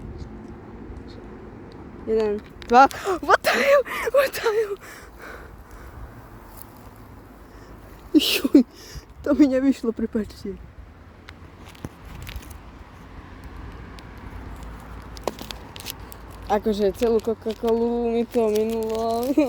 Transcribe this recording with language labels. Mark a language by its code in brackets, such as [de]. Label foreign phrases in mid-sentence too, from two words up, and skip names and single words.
[en] 1, 2, what the hell? [sk] Juj, to mi nevyšlo, prepáčte. Akože celú Coca-Colu mi to minulo.